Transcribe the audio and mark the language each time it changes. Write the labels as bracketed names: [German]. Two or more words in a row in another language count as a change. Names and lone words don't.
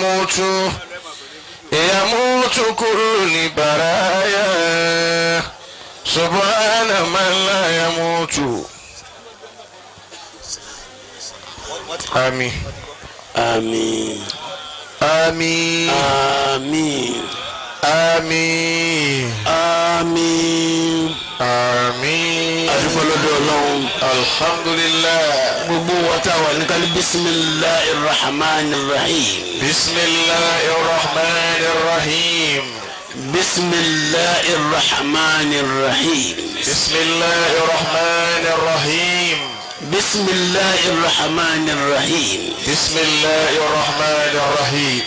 [Arabic] يموت كل البرايا سبحان من لا يموت. آمين آمين آمين آمين آمين آمين آمين. [Yoruba] adúpẹ́lọ́dọ̀ Ọlọ́run alhamdulillah. gbogbo wa tá a wà ní kálí [Arabic] بسم الله الرحمن الرحيم. بسم الله الرحمن الرحيم. بسم الله الرحمن الرحيم. بسم الله الرحمن الرحيم. بسم الله الرحمن الرحيم. بسم الله الرحمن الرحيم.